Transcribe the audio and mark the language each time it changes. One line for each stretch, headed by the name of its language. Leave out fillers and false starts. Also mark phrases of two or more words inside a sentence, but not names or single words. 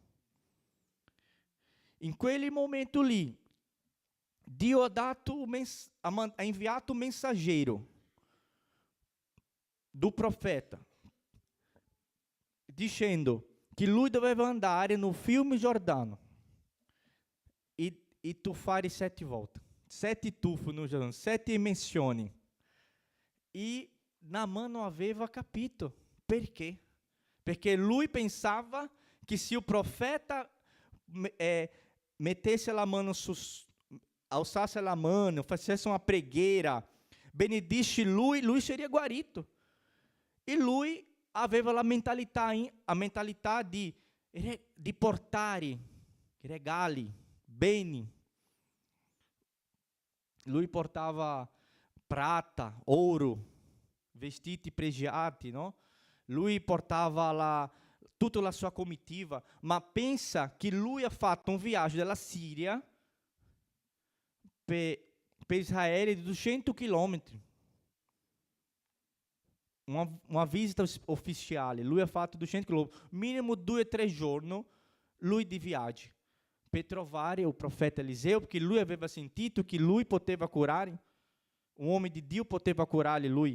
Italian: In quel momento lì, Dio ha inviato un messaggero do profeta, dicendo que lui doveva andare no fiume Giordano e tuffare 7 volte, 7 tuffo no Giordano, 7 immersioni. E Naamã não aveva capito. Perché? Perché lui pensava
Portuguese: que se o profeta
Italian: metesse la mano, alçasse la mano,
Portuguese: fizesse uma pregueira,
Italian: benedisse lui seria guarito. E lui aveva la mentalità di portare regali, beni. Lui portava prata, ouro, vestiti pregiati, no? Lui portava tutta la sua comitiva, ma pensa che lui ha fatto un viaggio dalla Siria per Israele di 200 chilometri. Uma visita ufficiale, lui ha fatto 200 km, minimo 2 o 3 giorni, lui di viaggio, per trovare il profeta Eliseo, perché lui aveva sentito che lui poteva curare, un uomo di Dio poteva curare lui.